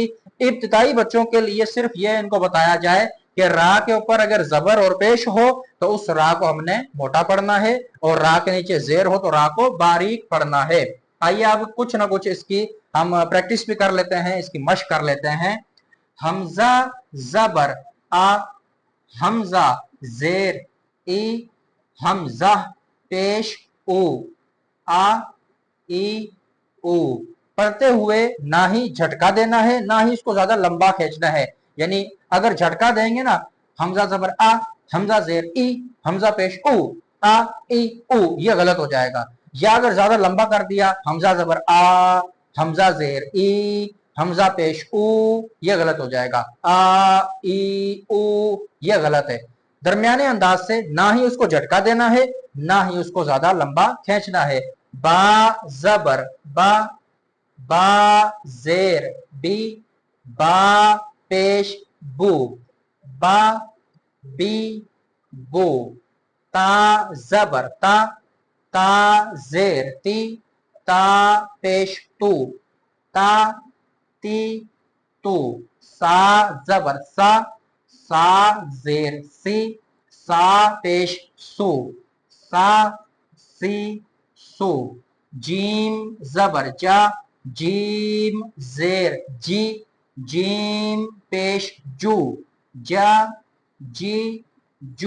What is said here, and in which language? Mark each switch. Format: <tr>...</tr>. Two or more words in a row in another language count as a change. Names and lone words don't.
<ur>ابتدائی بچوں کے لیے صرف یہ ان کو بتایا جائے کہ را کے اوپر اگر زبر اور پیش ہو تو اس را کو ہم نے موٹا پڑھنا ہے اور را کے نیچے زیر ہو تو را کو باریک پڑھنا ہے. آئیے اب کچھ نہ کچھ اس کی ہم پریکٹس بھی کر لیتے ہیں، اس کی مشق کر لیتے ہیں. ہمزہ زبر آ، ہمزہ زیر ای، ہمزہ پیش او، آ ای او, پڑھتے ہوئے نہ ہی جھٹکا دینا ہے نہ ہی اس کو زیادہ لمبا کھینچنا ہے. یعنی اگر جھٹکا دیں گے نا حمزہ زبر آ حمزہ زیر ای حمزہ پیش او آ ای او یہ غلط ہو جائے گا. یا اگر زیادہ لمبا کر دیا حمزہ زبر آ حمزہ زیر ای حمزہ پیش او یہ غلط ہو جائے گا. آ ای او یہ غلط ہے. درمیانے انداز سے نہ ہی اس کو جھٹکا دینا ہے نہ ہی اس کو زیادہ لمبا کھینچنا ہے. با زبر با با زیر بی با پیش بو با بی بو. تا زبر تا تا زیر تی تا پیش تو تا تی تو. سا زبر سا سا زیر سی سا پیش سو سا سی سو. جیم زبر جا جیم زیر جی جیم پیش جو جا جی جو.</ur>